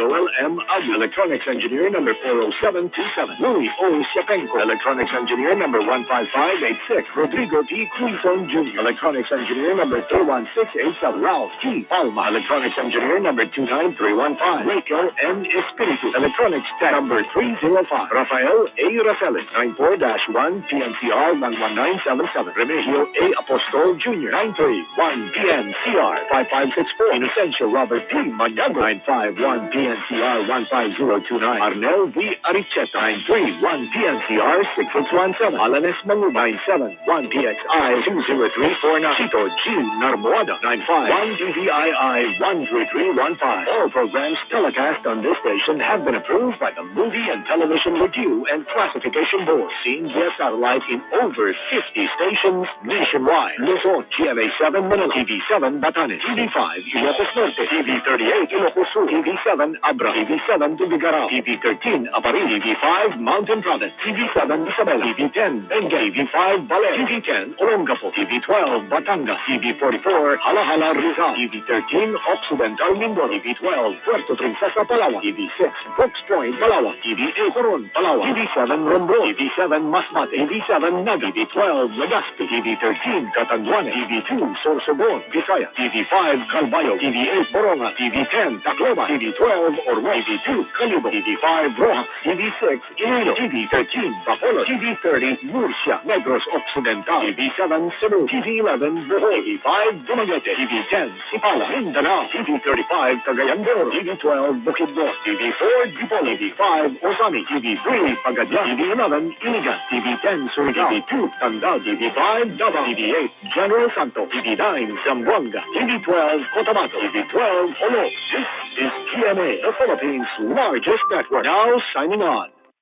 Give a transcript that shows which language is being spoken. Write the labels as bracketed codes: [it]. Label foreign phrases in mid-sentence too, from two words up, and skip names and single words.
[en] Ag, electronics engineer number 40727. Louis O. Siapenko, Electronics Engineer number 15586, Rodrigo T. Quinton Jr. Electronics Engineer number 31687, Ralph T. Palma. Electronics Engineer number 29315, Rachel N. Espiritu. Electronics Tech number 305, Rafael A. Rafaelis, 94-1 PNCR 11977, Remigio A. Apostol Jr. 931 PNCR 5564, Inocencio Robert P. Manyago 951 PNCR 15029, Arnel V. Aricheta 931 PNCR 6617, Alanes Mangu 971 PXI 20349, Chito G. Narmoada 951 DVII 13315. All programs telecast on this station have been approved by the Movie and Television Review and Classification Board. Seen via satellite in over 50 stations nationwide. Luzon, GMA7 Manila, TV7 Batanes, TV5 Ilocos Norte, TV38 Ilocos Sur, TV7 Abra, TV7 Tubigaraw, TV13 Aparil, TV5 Mountain Province, TV7 Isabela, TV10 Benguet, TV5 Baler, TV10 Olongapo, TV12 Batangas, TV44 Halahala Rizal, TV13 Occidental Mindoro, TV12 Puerto Princesa Palawan, TV6 Brooks Point Palawan, TV8 Coron Palawan, TV7 Romblon, TV7 Masbate, TV7 Naga, TV12 Legazpi, TV13 Catanduanes, TV2 Sorsogon, Visaya, TV5 Calbayo, TV8 Boronga, TV10 Tacloban, TV12 Ormo, TV2 Calibo, TV5 Rojas, TV6 Iloilo, TV13 Bacolod, TV30 Murcia, Negros Occidental, TV7 Cebu, TV11 Bohol, TV5 Dumaguete, TV10 Sipala, Mindanao, TV35 Cagayan de Oro, TV12 Bukidnon, TV4 Dipolo, TV5 Osami, TV3 Pagadian, TV11 Iligan, TV10 Surigao, TV2 Tandao, TV5 Davao, TV8 General Santos, TV9 Zamboanga, TV12 Cotabato, TV12 Holo. This is GMA, the Philippines' largest network. Now signing on.